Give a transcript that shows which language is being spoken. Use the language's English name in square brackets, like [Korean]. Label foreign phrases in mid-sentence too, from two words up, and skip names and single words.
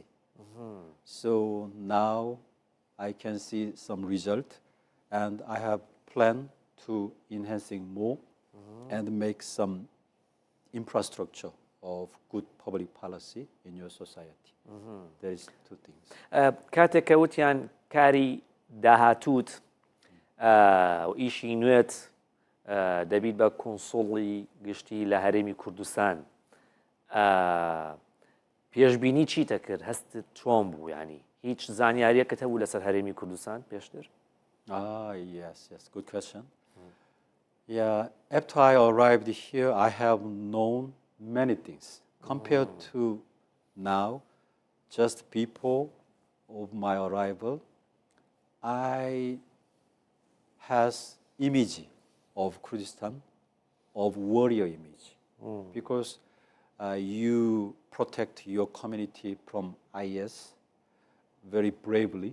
[English] So now I can see some result, and I have planned to enhancing more and make some infrastructure of good public policy in your society. There is two things. [Central Kurdish] کاتێک کە وتیان کاری داهاتووت و ئیشی نوێت دەبیت بە کنسوڵی گشتی لە هەرێمی کوردستان پێشبینی چیتە کرد هەستت چۆن بوو ینی هیچ زانیاریەکەت هەبوو لەسەر هەرێمی کوردستان پێشتر؟ [English] Yes, good question. Yeah, after I arrived here, I have known many things. Compared to now, just people of my arrival, I has image of Kurdistan, of warrior image, because you protect your community from IS very bravely.